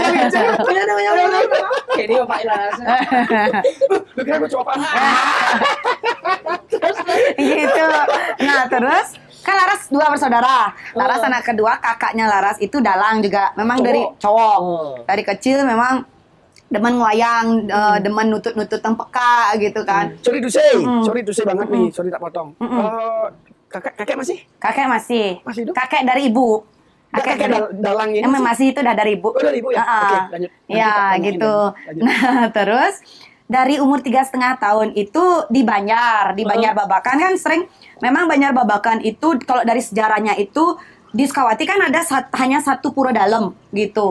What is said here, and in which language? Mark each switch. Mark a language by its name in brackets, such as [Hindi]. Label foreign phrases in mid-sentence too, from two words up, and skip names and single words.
[Indonesian] Jadi Bapak Laras. Lu kira gue coba Gitu. Nah, terus kan Laras dua bersaudara. Laras anak kedua, kakaknya Laras itu dalang juga. Memang Cowok? dari cowok. Oh. Dari kecil memang demen wayang, demen nutut-nutut peka gitu kan. [English] Sorry to say [Indonesian] banget nih, sorry tak potong. Kakek masih? Kakek masih. Masih hidup? Kakek dari ibu. Kakek dalang ini Emang masih itu udah dari ibu. Oh, dari ibu ya? Oke, lanjut. Ya, gitu. Nah, terus dari umur 3,5 tahun itu di Banjar Babakan kan sering, memang Banjar Babakan itu kalau dari sejarahnya itu di Sukawati kan ada hanya satu pura dalam gitu.